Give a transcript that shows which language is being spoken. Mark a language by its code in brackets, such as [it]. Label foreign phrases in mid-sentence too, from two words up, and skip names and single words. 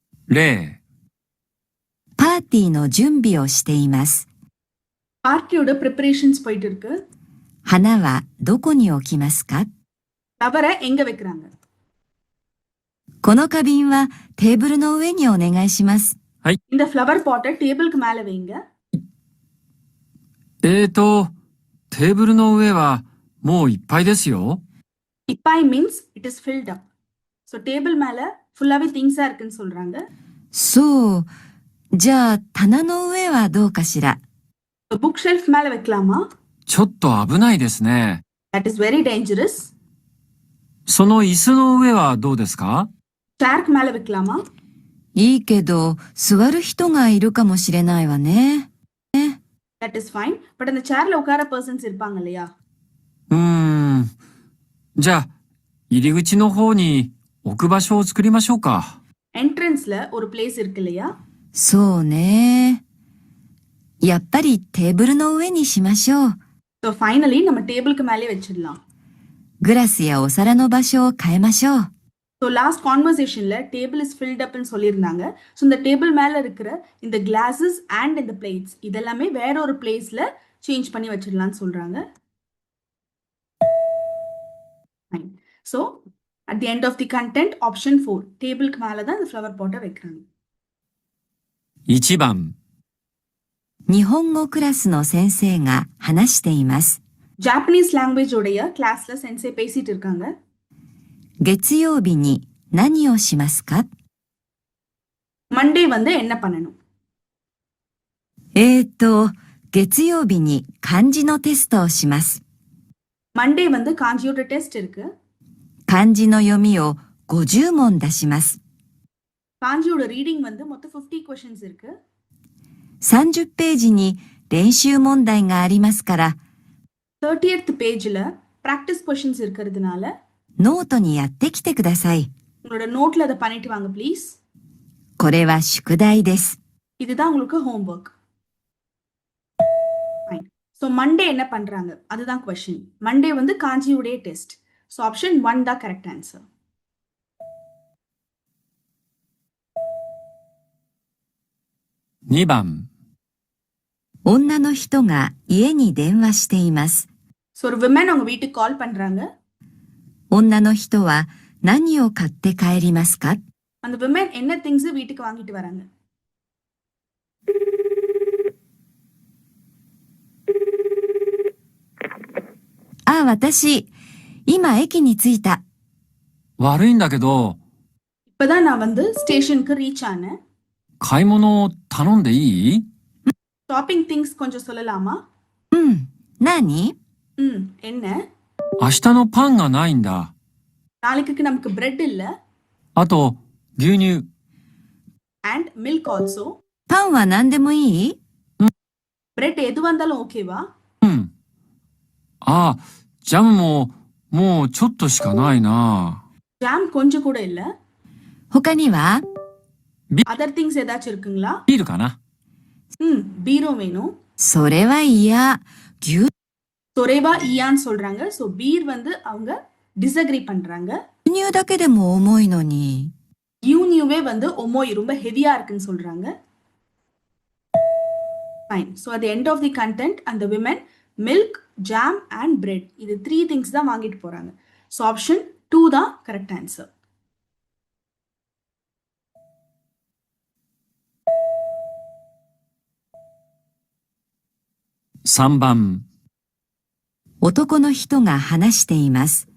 [ja] 例、パーティーの準備をしています。 [ta] பார்ட்டியோட ப்ரிப்பரேஷன்ஸ் போயிட்டு இருக்கு. [ja] 花はどこに置きますか？ [ta] ஃப்ளவரை எங்க வைக்கிறாங்க? [ja] この花瓶はテーブルの上にお願いします。 [ta] இந்த ஃப்ளவர் பாட்டை டேபிளுக்கு மேல வைங்க. [ja] テーブルの上はもういっぱいですよ。いっぱい [en] means it is filled up. [ta] So டேபிள் மேல ஃபுல்லாவே திங்ஸா இருக்குன்னு சொல்றாங்க. [ja] そう。じゃあ棚の上はどうかしら。 [en] book shelf [ta] மேல வைக்கலாமா? [ja] ちょっと危ないですね。 [en] That is very dangerous. [ja] その椅子の上はどうですか？ [ta] சேர்க்கு மேல வைக்கலாமா? [ja] いいけど、座る人がいるかもしれないわね。 [en] That is fine. [ta] But அந்த சேர்ல உட்கார பர்சன்ஸ் இருப்பாங்க இல்லையா? [ja] じゃあ、入り口の方に置く場所を作りましょうか。 [ta] என்ட்ரன்ஸ்ல ஒரு பிளேஸ் இருக்கு இல்லையா? [ja] そうね。やっぱりテーブルの上にしましょう。 [en] So finally [ta] நம்ம டேபிளுக்கு மேலே வச்சிடலாம். [ja] グラスやお皿の場所を変えましょう。 [en] So last [ta] conversationல [en] table is filled up [ta] ன்னு சொல்லியிருந்தாங்க. So இந்த டேபிள் மேல இருக்கிற இந்த [en] glasses and [ta] இந்த plates இதெல்லாமே வேற ஒரு பிளேஸ்ல சேஞ்ச் பண்ணி வச்சிடலாம்னு சொல்றாங்க. [en] Fine. So at the end of the content option [ta] 4 டேபிளுக்கு மேல தான் இந்த ஃப்ளவர் பாட்டை வைக்கிறாங்க. [ja] 1 番、日本語クラスの先生が話しています。 [en] Japanese language [ta] உடைய கிளாஸ்ல சென்சே பேசிட்டு இருக்காங்க. [ja] 月曜日に何をしますか？ [ta] மண்டே வந்து என்ன பண்ணணும்? [ja] 月曜日に漢字のテストをします。 [ta] மண்டே வந்து காஞ்சியோட டெஸ்ட் இருக்கு. [ja] 漢字の読みを50問出します。 [ta] காஞ்சியோட ரீடிங் வந்து மொத்தம் 50 questions இருக்கு. [ja] 30 ページに練習問題がありますから、 [ta] 30th பேஜ்ல [en] practice questions [ta] இருக்கிறதுனால [ja] ノートにやってきてください。 [ta] உங்களோட நோட்ல அதை பண்ணிட்டு வாங்க ப்ளீஸ். [ja] これは宿題です。 [ta] இதுதான் உங்களுக்கு [en] homework. Fine. [ta] So மண்டே என்ன பண்றாங்க? அதுதான் question. மண்டே வந்து காஞ்சியோட டெஸ்ட். So option 1 தான் [en] correct answer. [ja] 2 番、女の人が家に電話しています。 [ta] So ஒரு women அவங்க வீட்டுக்கு கால் பண்றாங்க. [ja] 女の人は何を買って帰りますか？ [ta] அந்த women என்ன things வீட்டுக்கு வாங்கிட்டு வராங்க? [ja] 私、今駅に着いた。悪いんだけど、 [ta] இப்பதான் நான் வந்து ஸ்டேஷனுக்கு ரீச் ஆனேன். [ja] 買い物を頼んでいい？ [en] shopping things [ta] கொஞ்சம் சொல்லலாமா? [ja] 何？ [ta] என்ன? [ja] 明日のパンがないんだ。 [ta] நாளைக்கு நமக்கு பிரெட் இல்ல. [ja] あと、牛乳。 [en] and milk also. [ja] パンは何でもいい？ [ta] பிரெட் எது வந்தாலும் ஓகேவா? [ja] ジャムも、もうちょっとしかないな。 [ta] ஜாம் கொஞ்சம் கூட இல்ல. [ja] 他には？ [en] other things [ta] ஏதாச்சும் இருக்குங்களா? [ja] ビールかな。 [ta] பீரோ வேணும். [ja] それは嫌。それは嫌 [ta] சொல்றாங்க. So பீர் வந்து அவங்க டிஸ்அக்ரி பண்றாங்க. [ja] 牛乳だけでも重いのに。 [ta] யூனியூவே வந்து ஒமோய் ரொம்ப ஹெவியா இருக்குன்னு சொல்றாங்க. [en] Fine. So at the end of the content and the women milk, jam and bread [ta] இது 3 things தான் வாங்கிட்டு போறாங்க. So option 2 தான் [en] correct answer. [ja] 3 番、男の人が話しています。